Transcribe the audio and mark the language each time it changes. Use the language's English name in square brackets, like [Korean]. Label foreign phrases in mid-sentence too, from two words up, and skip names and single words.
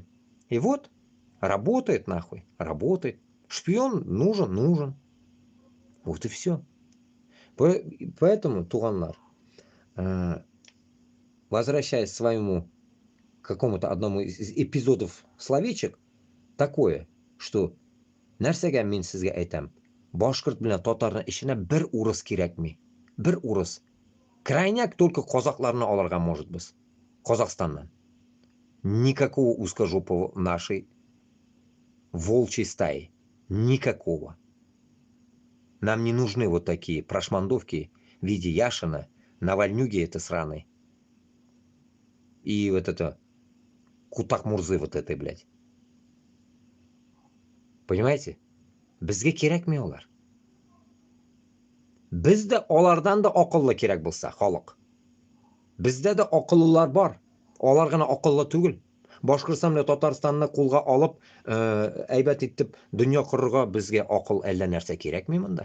[Russian] И вот, работает нахуй, работает. Шпион нужен. Вот и все. [Tatar] Поэтому, туганлар, [Russian] возвращаясь к своему какому-то одному из эпизодов словечек, такое, что [Tatar] нәрсәгә мин сезгә әйтәм, башкорт белән татарның эченә бер урыс кирәкми. Бер урыс. [Russian] Крайняк только [Tatar] казакларны алырга может без. Казахстаннан. [Russian] Никакого узкожопого нашей волчьей стаи. Никакого. Нам не нужны вот такие прошмандовки в виде Яшина, Навальнюги это сраной. И вот это Кутак-Мурзы вот этой, блядь. Понимаете? [Tatar] Безге кирәкми олар. Бездә алардан да акыллы кирәк булса, халык. Бездә дә акыллылар бар. Алар гына акыллы түгел. Башкортстан белән Татарстанны кулга алып, әйбәт итеп дөнья корырга безгә акыл әллә нәрсә кирәкми монда.